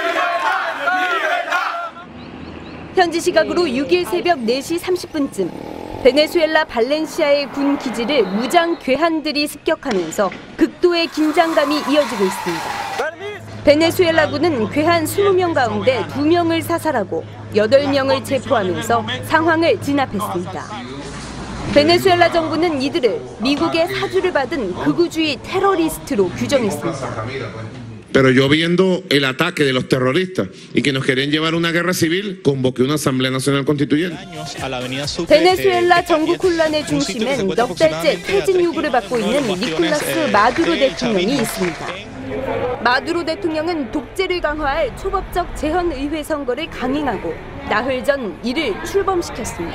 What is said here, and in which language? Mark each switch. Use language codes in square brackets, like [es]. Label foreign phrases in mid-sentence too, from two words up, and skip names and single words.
[ko] 현지 시각으로 6일 새벽 4시 30분쯤 베네수엘라 발렌시아의 군 기지를 무장 괴한들이 습격하면서 극도의 긴장감이 이어지고 있습니다. 베네수엘라군은 괴한 20명 가운데 2명을 사살하고 8명을 체포하면서 상황을 진압했습니다. 베네수엘라 정부는 이들을 미국의 사주를 받은 극우주의 테러리스트로 규정했습니다. [es] Pero yo viendo el ataque de los terroristas y que nos querían llevar a una guerra civil, convoqué una Asamblea Nacional Constituyente. [ko] 베네수엘라 정국 혼란의 중심엔 넉 달째 퇴진 요구를 받고 있는 니콜라스 마두로 대통령이 있습니다. 마두로 대통령은 독재를 강화할 초법적 재헌의회 선거를 강행하고 나흘 전 이를 출범시켰습니다.